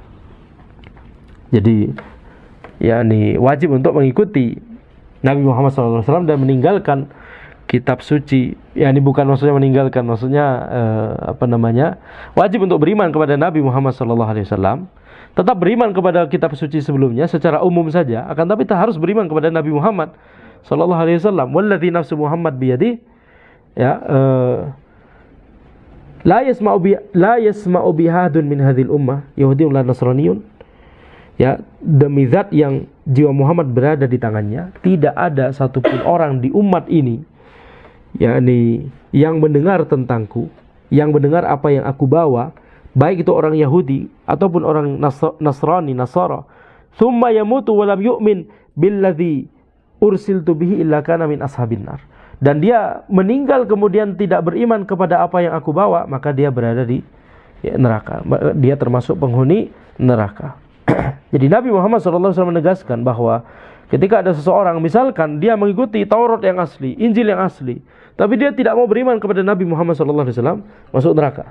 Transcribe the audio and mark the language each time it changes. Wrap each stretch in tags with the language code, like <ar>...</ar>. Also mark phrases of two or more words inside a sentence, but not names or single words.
<id>Jadi wajib untuk mengikuti Nabi Muhammad SAW dan meninggalkan kitab suci, ya ini bukan maksudnya meninggalkan, maksudnya wajib untuk beriman kepada Nabi Muhammad SAW, tetap beriman kepada kitab suci sebelumnya secara umum saja, akan tapi kita harus beriman kepada Nabi Muhammad SAW.</id> <ar>والذي نفس محمد بيده, ya, لا يسمع بي أحد من هذه الأمة يهودي لا نصراني, ya,</ar> <id>demi zat yang jiwa Muhammad berada di tangannya, tidak ada satupun orang di umat ini, yakni yang mendengar tentangku, yang mendengar apa yang aku bawa, baik itu orang Yahudi ataupun orang Nasrani,</id> <ar>نصارى ثم يموت ولم يؤمن بالذي أرسلت به إلا كان من أصحاب النار,</ar> <id>dan dia meninggal kemudian tidak beriman kepada apa yang aku bawa, maka dia berada di neraka, dia termasuk penghuni neraka. Jadi Nabi Muhammad SAW menegaskan bahwa ketika ada seseorang, misalkan dia mengikuti Taurat yang asli, Injil yang asli, tapi dia tidak mau beriman kepada Nabi Muhammad SAW, masuk neraka.</id>